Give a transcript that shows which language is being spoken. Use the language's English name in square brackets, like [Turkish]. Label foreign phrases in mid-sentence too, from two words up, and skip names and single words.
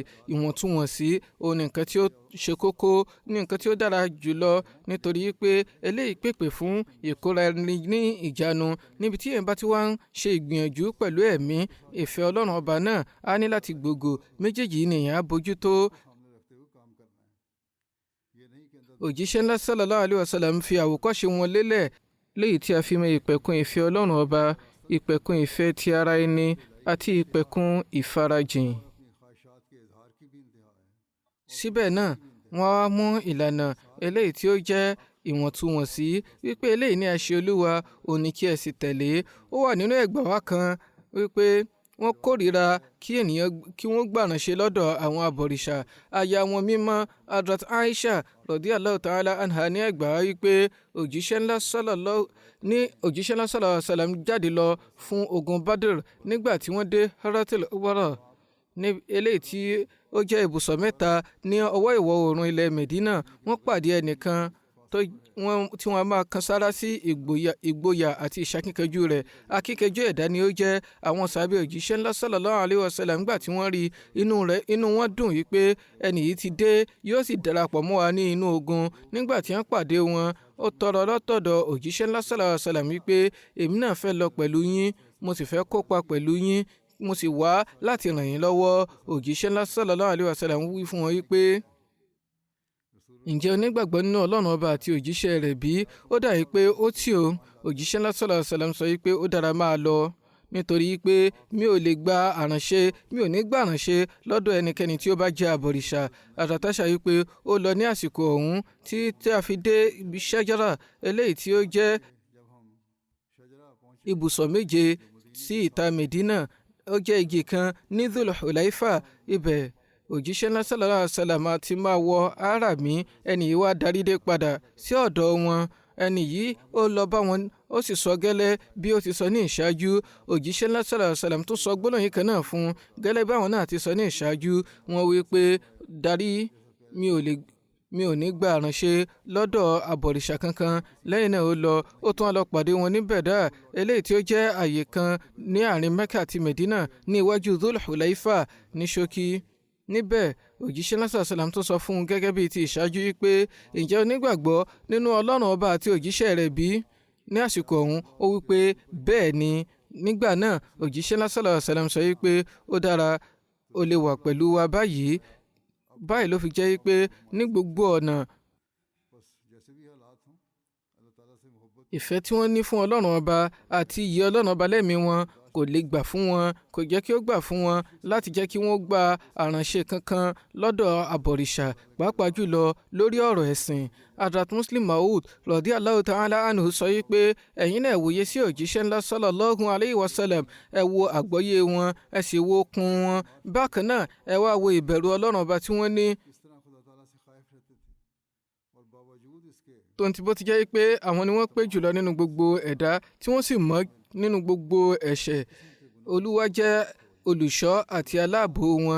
[Yoruba] Ìwọ̀ntúnwọ̀nsí òun ni nǹkan tí ó ṣe kókó ní nǹkan tí ó dára jùlọ nítorí pé eléyìí pèpè fún ìkóra ẹni ní ìjánu níbi tí èèyàn bá ti wá ń ṣe ìgbìyànjú pẹ̀lú ẹ̀mí ìfẹ́ Ọlọ́run ọba náà á ní láti gbòògò méjèèjì ni èèyàn á bójútó. Òjíṣẹ́ ńlá [Arabic] صلى الله عليه وسلم [Yoruba] fi àwòkọ́ṣe wọn lélẹ̀ léyìí tí a fi mọ ìpẹ̀kun ìfẹ́ Ọlọ́run ọba ìpẹ̀kun ìfẹ́ ti ara ẹni àti ìpẹ̀kun ìfarajìn. Síbẹ̀ náà wọ́n á mú ìlànà eléyìí tí ó jẹ́ ìwọ̀ntúnwọ̀nsí wípé eléyìí ní àṣẹ Olúwa òní kí ẹ sì tẹ̀lé. Ó wà nínú ẹgbàá wa kan wípé wọ́n kórìíra kí ènìyàn kí wọ́n gbàránṣẹ́ lọ́dọ̀ àwọn abọ̀rìṣà. Aya wọn mímọ́ Hadrat Aisha [Arabic] رضي الله تعالى عنها [Yoruba] ní ẹgbàá wípé òjíṣẹ́ ńlá [Arabic] صلى الله عليه وسلم [Yoruba] jáde lọ fún ogun Badr nígbà tí wọ́n dé Haratil Ubara ní eléyìí tí ó jẹ́ ibùsọ̀ mẹ́ta ní ọwọ́ ìwọ̀ oòrùn ilẹ̀ Medina. Wọ́n pàdé ẹnìkan tí wọ́n máa kan sára sí ìgboyà àti ìṣakíkanjú rẹ̀. Akíkanjú ẹ̀dá ni ó jẹ́. Àwọn sàbẹ̀ òjíṣẹ́ ńlá [Arabic] صلى الله عليه وسلم [Yoruba] nígbà tí wọ́n rí inú wọn dùn wípé ẹni yìí ti dé yóò sì darapọ̀ mọ́ wa ní inú ogun. Nígbà tí wọ́n pàdé wọn ó tọrọ lọ́tọ̀dọ̀ òjíṣẹ́ ńlá [Arabic] صلى الله عليه وسلم [Yoruba] wípé èmi náà fẹ́ lọ pẹ̀lú yín mo sì fẹ́ kópa pẹ̀lú yín mo sì wá láti ràn yín lọ́wọ́. Òjíṣẹ́ ńlá [Arabic] صلى الله عليه وسلم [Yoruba] wí fún wọn wípé ǹjẹ́ onígbàgbọ́ nínú Ọlọ́run ọba àti òjíṣẹ́ rẹ̀ bí? Ó dàbí pé ó tì ó. Òjíṣẹ́ ńlá [Arabic] صلى الله عليه وسلم [Yoruba] sọ wípé ó dára máa lọ nítorí pé mi ò lè gba àránṣẹ́ mi ò ní gbà àránṣẹ́ lọ́dọ̀ ẹnikẹ́ni tí ó bá jẹ́ àbọ̀rìṣà. Àtàtàṣà wípé ó lọ ní àsìkò ọ̀hún tí a fi dé ibi ṣẹ́jára eléyìí tí ó jẹ́ ibùsọ̀ méje sí ìta Medina. Ó jẹ́ igi kan ní Dhul Hulaifa. Ibẹ̀ òjíṣẹ́ ńlá [Arabic] صلى الله عليه وسلم [Yoruba] ti máa wọ Áràmí. Ẹni yìí wá darí dé padà sí ọ̀dọ̀ wọn. Ẹni yìí ó lọ bá wọn ó sì sọ gẹ́lẹ́ bí ó ti sọ ní ìṣáájú. Òjíṣẹ́ ńlá [Arabic] صلى الله عليه وسلم [Yoruba] tó sọ gbólóhùn yìí kan náà fún gẹ́lẹ́ bí àwọn náà ti sọ ní ìṣáájú. Wọ́n wí pé darí mi ò ní gba àránṣẹ́ lọ́dọ̀ àbọ̀rìṣà kankan. Lẹ́yìn náà ó lọ ó tún lọ pàdé wọn ní Bẹ̀dà eléyìí tí ó jẹ́ àyè kan ní àárín Mẹ́kà àti Medina ní iwájú Dhul Hulaifa ní ṣókí. Níbẹ̀ òjíṣẹ́ ńlá [Arabic] صلى الله عليه وسلم [Yoruba] tó sọ fún un gẹ́gẹ́ bíi ti ìṣáájú wípé ǹjẹ́ onígbàgbọ́ nínú Ọlọ́run ọba àti òjíṣẹ́ rẹ̀ bí? Ní àsìkò ọ̀hún ó wípé bẹ́ẹ̀ ni. Nígbà náà òjíṣẹ́ ńlá [Arabic] صلى الله عليه وسلم [Yoruba] sọ wípé ó dára ó lè wà pẹ̀lú wa báyìí. Báyìí ló fi jẹ́ pé ní gbogbo ọ̀nà ìfẹ́ tí wọ́n ní fún ọlọ́run ọba àti ìyẹ́ ọlọ́run ọba lẹ́mìí wọn kò lè gbà fún wọn, kò jẹ́ kí ó gbà fún wọn láti jẹ́ kí wọ́n gba àránṣe kankan lọ́dọ̀ àbọ̀rìṣà, pàápàá jùlọ lórí ọ̀rọ̀ ẹ̀sìn. Hadrat Muslim Maud [Arabic] رضي الله تعالى عنه [Yoruba] sọ wípé ẹ̀yin náà wòye sí òjíṣẹ́ ńlá [Arabic] صلى الله عليه وسلم, [Yoruba] ẹ wo àgbọ́yé wọn, ẹ sì wo okun wọn, bákan náà ẹ wá wo ìbẹ̀rù ọlọ́run ọba tí wọ́n ní. tonti bó ti jẹ́ pé àwọn ni wọ́n pé jùlọ nínú gbogbo ẹ̀dá tí wọ́n sì mọ́ nínú gbogbo ẹ̀ṣẹ̀, Olúwa jẹ́ olùṣọ́ àti aláàbò wọn.